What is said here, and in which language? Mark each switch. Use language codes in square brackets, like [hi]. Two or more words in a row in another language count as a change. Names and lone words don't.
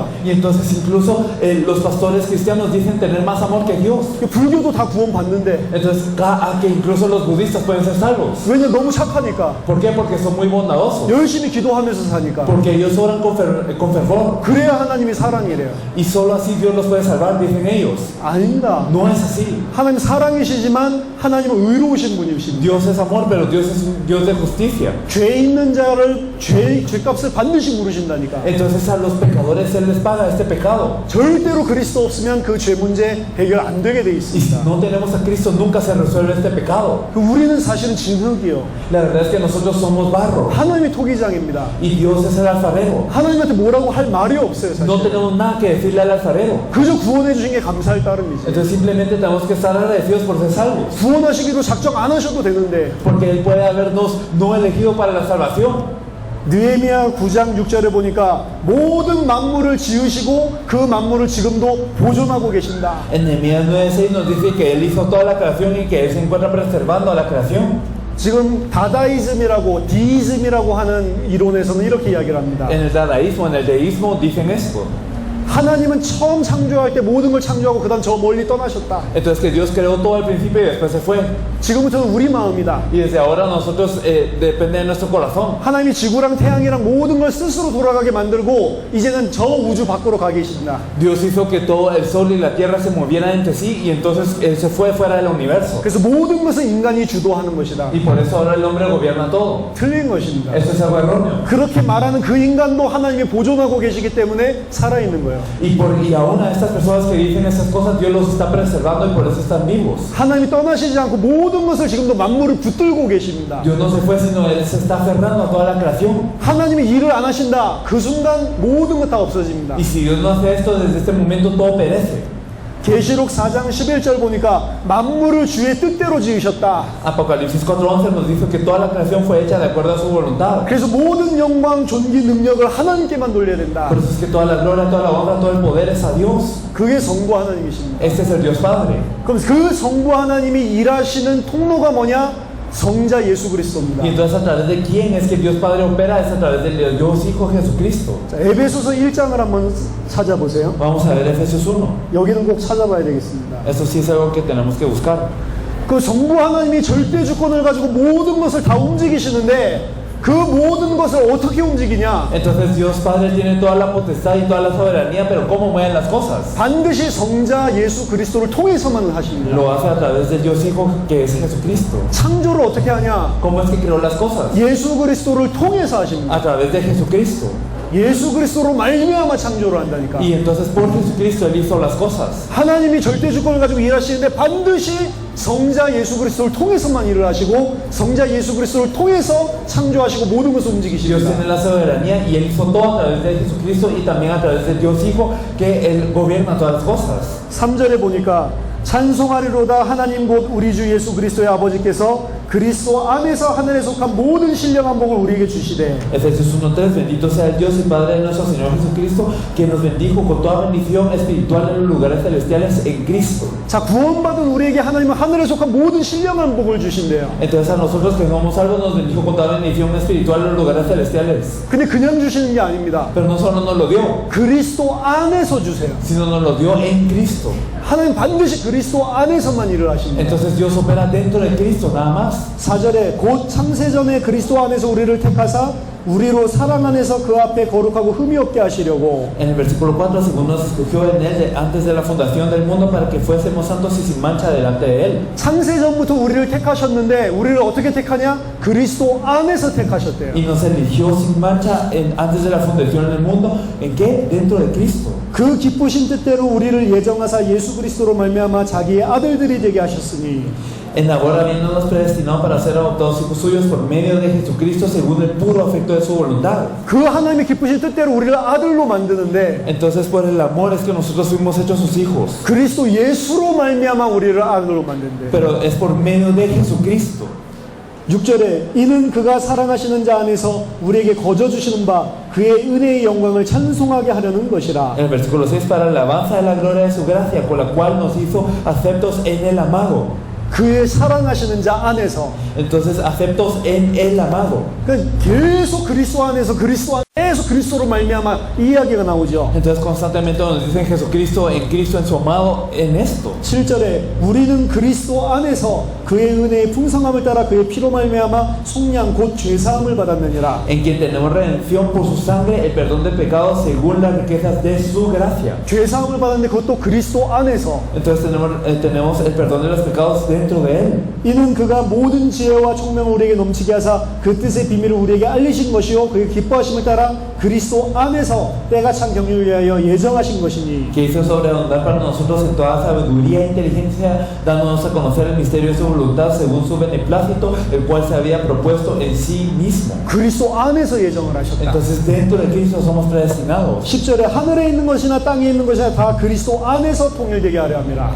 [es] Y entonces incluso los pastores cristianos dicen tener más amor que Dios. [ko] 불교도 다 구원받는데. [es] Entonces, que incluso los budistas pueden ser salvos. [ko] 왜냐? 너무 착하니까. [es] ¿Por qué? Porque son muy bondadosos. [ko] 열심히 기도하면서 사니까. [es] Porque ellos oran con fervor. [ko] 그래야 하나님이 사랑이래요. [es] Y solo así Dios los puede salvar, dicen ellos. [ko] 아닙니다. [es] No es así. [ko] 하나님 사랑이시지만 하나님은 의로우신 분이십니다. [es] Dios es amor, pero Dios es un Dios de justicia. [ko] 죄 있는 자를 죄값을 반드시 물으신다니까. [es] Entonces a los pecadores Él les paga este pecado. [ko] 절대로 그리스도 없으면 그 죄 문제 해결 안 되게 돼 [es] Y si [ko] 있습니다. [es] no tenemos a Cristo, nunca se resuelve este pecado. [ko] 우리는 사실은 진흙이요. [es] La verdad es que nosotros somos barro. [ko] 하나님이 토기장입니다. [es] Y Dios es el alfarero. [ko] 하나님한테 뭐라고 할 말이 없어요, 사실. [es] No tenemos nada que decirle al alfarero. [ko] 그저 구원해 주신 게 감사할 따름이지. [es] Entonces simplemente tenemos que estar agradecidos por ser salvos. [ko] 구원하시기로 작정 안 하셔도 되는데 [es] Porque Él puede habernos no elegido para la salvación. [ko] 느헤미야 9장 6절에 보니까 모든 만물을 지으시고 그 만물을 지금도 보존하고 계신다. [es] En Nehemías 9:6 nos dice que Él hizo toda la creación y que Él se encuentra preservando a la creación. [ko] 지금 다다이즘이라고 디이즘이라고 하는 이론에서는 이렇게 이야기를 합니다. [es] En el dadaísmo, en el deísmo dicen esto. [ko] 하나님은 처음 창조할 때 모든 걸 창조하고 그 다음 저 멀리 떠나셨다. [es] Entonces que Dios creó todo al principio y después se fue. [ko] 지금부터는 우리 마음이다. [es] Y desde ahora nosotros depende de nuestro corazón. [ko] 하나님이 지구랑 태양이랑 모든 걸 스스로 돌아가게 만들고 이제는 저 우주 밖으로 가 계신다. [es] Dios hizo que todo el sol y la tierra se movieran entre sí y entonces Él se fue fuera del universo. [ko] 그래서 모든 것은 인간이 주도하는 것이다. [es] Y por eso ahora el hombre gobierna todo. [ko] 틀린 것입니다. [es] Eso es algo erróneo. [ko] 그렇게 말하는 그 인간도 하나님이 보존하고 계시기 때문에 살아있는 거예요. [es] Y aún a estas personas que dicen esas cosas, Dios los está preservando y por eso están vivos. [ko] 하나님이 떠나시지 않고 모든 것을 지금도 만물을 붙들고 계십니다. [es] Dios no se fue, sino Él se está aferrando a toda la creación. [ko] 하나님이 일을 안 하신다. 그 순간 모든 것 다 없어집니다. [es] Y si Dios no hace esto, desde este momento todo perece. [ko] 계시록 4장 11절 보니까 만물을 주의 뜻대로 지으셨다. [es] Apocalipsis 4:11 nos dice que toda la creación fue hecha de acuerdo a su voluntad. [ko] 그래서 모든 영광, 존귀, 능력을 하나님께만 돌려야 된다. [es] Por eso es que toda la gloria, toda la honra, todo el poder es a Dios. [ko] 그게 성부 하나님이십니다. Este es el Dios Padre. 그럼 그 성부 하나님이 일하시는 통로가 뭐냐? 성자 예수 그리스도입니다. [es] Y entonces a través de quién es que Dios Padre opera, es a través del Dios Hijo Jesucristo. [ko] 자, 에베소서 1장을 한번 찾아보세요. [es] Vamos a ver Efesios 1. [ko] 여기는 꼭 찾아봐야 되겠습니다. [es] Esto sí es algo que tenemos que buscar. [ko] 그 성부 하나님이 절대 주권을 가지고 모든 것을 다 움직이시는데 그 모든 것을 어떻게 움직이냐? [es] Entonces Dios Padre tiene toda la potestad y toda la soberanía, pero ¿cómo mueven las cosas? [ko] 반드시 성자 예수 그리스도를 통해서만 하십니다. [es] Lo hace a través del Dios Hijo que es Jesucristo. [ko] 창조를 어떻게 하냐? [es] ¿Cómo es que creó las cosas? [ko] 예수 그리스도를 통해서 하십니다. [es] A través de Jesucristo. [ko] 예수 그리스도로 말미암아 창조를 한다니까. [es] Y entonces por Jesucristo Él hizo las cosas. [ko] 하나님이 절대 주권을 가지고 일하시는데 반드시 성자 예수 그리스도를 통해서만 일을 하시고 성자 예수 그리스도를 통해서 창조하시고 모든 것을 [es] Dios [ko] 움직이십니다. [es] tiene la soberanía y Él hizo todo a través de Jesucristo y también a través del Dios Hijo que Él gobierna todas las cosas. [ko] 3절에 보니까 찬송하리로다 하나님 곧 우리 주 예수 그리스도의 아버지께서 그리스도 안에서 하늘에 속한 모든 신령한 복을 우리에게 주시되. [es] Efesios 1:3 Bendito sea el Dios y Padre de nuestro Señor Jesucristo que nos bendijo con toda bendición espiritual en los lugares celestiales en Cristo. [ko] 자, 구원받은 우리에게 하나님은 하늘에 속한 모든 신령한 복을 주신대요. [es] Entonces a nosotros que somos salvos nos bendijo con toda bendición espiritual en los lugares celestiales. [ko] 근데 그냥 주시는 게 아닙니다. [es] Pero no solo nos lo dio, [ko] 그리스도 안에서 주세요. [es] sino nos lo dio en Cristo. [ko] 하나님 반드시 그리스도 안에서만 일을 하십니다. [es] Entonces Dios opera dentro de Cristo nada más. [ko] 4절에 곧 창세전에 그리스도 안에서 우리를 택하사 우리로 사랑 안에서 그 앞에 거룩하고 흠이 없게 하시려고 [es] En el versículo 4, según nos escogió en él antes de la fundación del mundo para que fuésemos santos y sin mancha delante de él. [ko] 창세전부터 우리를 택하셨는데 우리를 어떻게 택하냐? 그리스도 안에서 택하셨대요. [es] Y nos eligió sin mancha antes de la fundación del mundo. ¿En qué? Dentro de Cristo. [ko] 그 기쁘신 뜻대로 우리를 예정하사 예수 그리스도로 말미암아 자기의 아들들이 되게 ha셨으니 [es] En ahora habiéndonos predestinado para ser adoptados hijos suyos por medio de Jesucristo según el puro afecto de su voluntad. [ko] 그 하나님의 기쁘신 뜻대로 우리를 아들로 만드는데 [es] Entonces por el amor es que nosotros fuimos hechos sus hijos. [ko] 그리스도 예수로 말미암아 우리를 아들로 만든대. [es] Pero es por medio de Jesucristo. [ko] 6절에 이는 그가 사랑하시는 자 안에서 우리에게 거저 주시는 바 그의 은혜의 영광을 찬송하게 하려는 것이라. [es] En el versículo 6, para la alabanza de la gloria de su gracia, con la cual nos hizo aceptos en el amado. [ko] 그의 사랑하시는 자 안에서. [es] Entonces, aceptos en el amado. [ko] 그러니까 계속 그리스도 안에서 계속 그리스도로 말미암아 이 이야기가 나오죠. [es] Entonces, constantemente nos dicen Jesucristo, en su amado, en esto. [ko] 7절에 우리는 그리스도 안에서 그의 은혜의 풍성함을 따라 그의 피로 말미암아 속량 곧 죄사함을 받았느니라. [es] En quien tenemos redención por su sangre, el perdón de pecados según las riquezas de su gracia. [ko] 죄사함을 받았는데 그것도 그리스도 안에서. [es] Entonces tenemos el perdón de los pecados dentro de él. [ko] 이는 그가 모든 지혜와 총명을 우리에게 넘치게 하사 그 뜻의 비밀을 우리에게 알리신 것이요 그의 기뻐하심을 따라 그리스도 안에서 때가 찬 경륜을 위하여 예정하신 것이니. [es] Que hizo sobreabundar para nosotros en toda sabiduría e inteligencia, dándonos a conocer el misterio de su voluntad según su beneplácito, el cual se había propuesto en sí mismo. [ko] 그리스도 안에서 예정을 하셨다. [es] Entonces dentro de Cristo somos predestinados. [ko] 10절에 하늘에 있는 것이나 땅에 있는 것이나 다 그리스도 안에서 통일되게 하려 합니다.